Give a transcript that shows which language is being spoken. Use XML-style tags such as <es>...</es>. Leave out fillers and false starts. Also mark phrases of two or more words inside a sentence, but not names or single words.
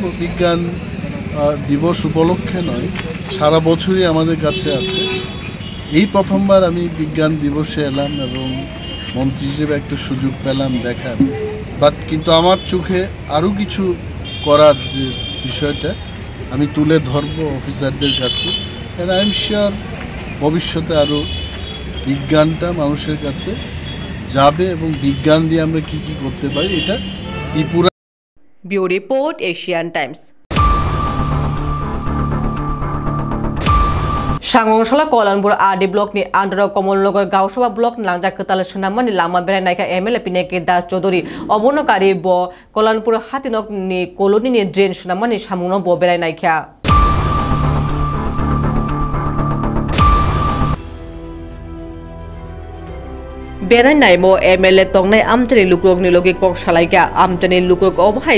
<bn>বিজ্ঞান দিবস উপলক্ষে নয় সারা বছরই আমাদের কাছে আছে এই প্রথমবার আমি বিজ্ঞান দিবসে এলাম এবং মন্ত্রী হিসেবে একটা সুযোগ পেলাম দেখার বাট কিন্তু আমার চোখে আরও কিছু করার যে বিষয়টা আমি তুলে ধরবো অফিসারদের কাছে</bn> <en>and I am sure</en> <bn>ভবিষ্যতে আরও বিজ্ঞানটা মানুষের কাছে যাবে এবং বিজ্ঞান দিয়ে আমরা কি কি করতে পারি এটা ত্রিপুরা।</bn> <en>bureau report, Asian Times.</en> <trp>सांगोंशाला कलनपुर</trp> <en>RD block</en> <trp>नि आंध्र कमलनगर गावसभा ब्लॉक नांजा कताल सोनामनि लामा बेरायनायका एमएलए पिनेके दास चौधरी अबनकारी ब कलनपुर हातिनक नि कलोनी नि ड्रेन सोनामनि सामुनो ब बेरायनायका बेरायनाय मो एमएलए तंगनाय आमतनि लुक्रक नि लगे कक सालायका आमतनि लुक्रक अबहाय</trp>